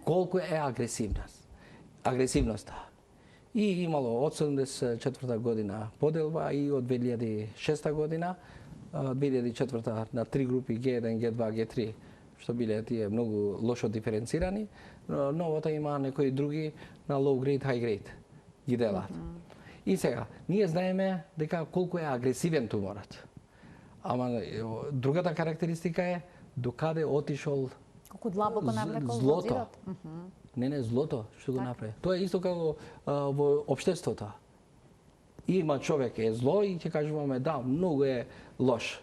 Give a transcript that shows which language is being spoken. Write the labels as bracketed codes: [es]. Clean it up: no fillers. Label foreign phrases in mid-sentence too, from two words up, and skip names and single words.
[mk] Колку е агресивноста. И имало од 74 година поделба и од 2006 година 2004 на 3 групи G1, G2, G3, што биле тие многу лошо диференцирани, новата има некои други на [en] low grade, high grade [mk] ги делат. И сега, ние знаеме дека колку е агресивен туморот. Ама другата карактеристика е докаде отишол колку длабоко навлекол злото. Не, злото што го направи. Тоа е исто како во општеството. Има човек е зло и ќе кажуваме да, многу е лош.